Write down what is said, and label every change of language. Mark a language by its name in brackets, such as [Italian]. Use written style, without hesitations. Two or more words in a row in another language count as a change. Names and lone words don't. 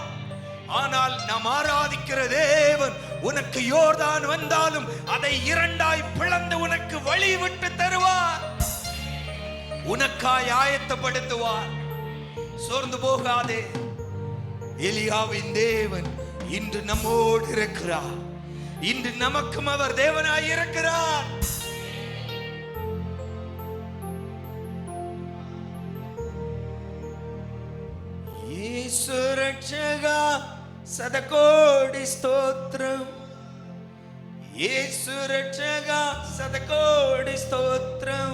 [Tamil] ஆனால் நாம் ஆராதிக்கிற தேவன் உனக்கு யோர்தான் வந்தாலும் அதை இரண்டாய் பிளந்து உனக்கு வழி விட்டு தருவார். உனக்காய் ஆயத்தப்படுத்துவார். சோர்ந்து போகாதே. எலியாவின் தேவன் இன்று நம்மோடு இருக்கிறார். இன்று நமக்கும் அவர் தேவனாய் இருக்கிறார். [Telugu] యేసు రక్షగా శతకోటి స్తోత్రం. యేసు రక్షగా శతకోటి స్తోత్రం.